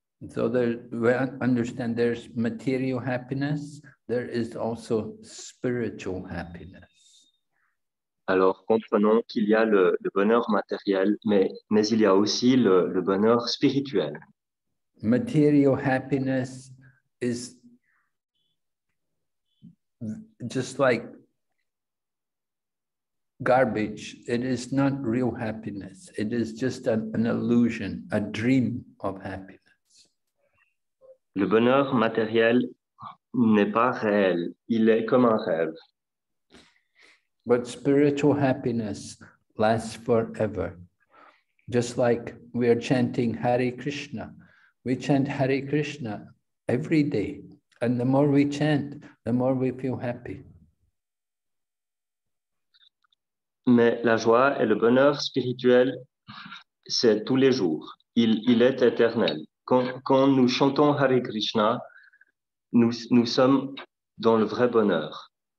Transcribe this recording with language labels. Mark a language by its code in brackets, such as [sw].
[en] So we understand there's material happiness, there is also spiritual happiness. [fr] Alors, comprenons qu'il y a le bonheur matériel, mais il y a aussi le bonheur spirituel. [en] Material happiness is just like garbage. It is not real happiness. It is just an illusion, a dream of happiness. [fr] Le bonheur matériel n'est pas réel. Il est comme un rêve. [en] But spiritual happiness lasts forever. Just like we are chanting Hare Krishna. We chant Hare Krishna every day. And the more we chant, the more we feel happy. [fr] Mais la joie et le bonheur spirituel, c'est tous les jours. Il est éternel. Quand nous chantons Hare Krishna, nous sommes dans le vrai bonheur.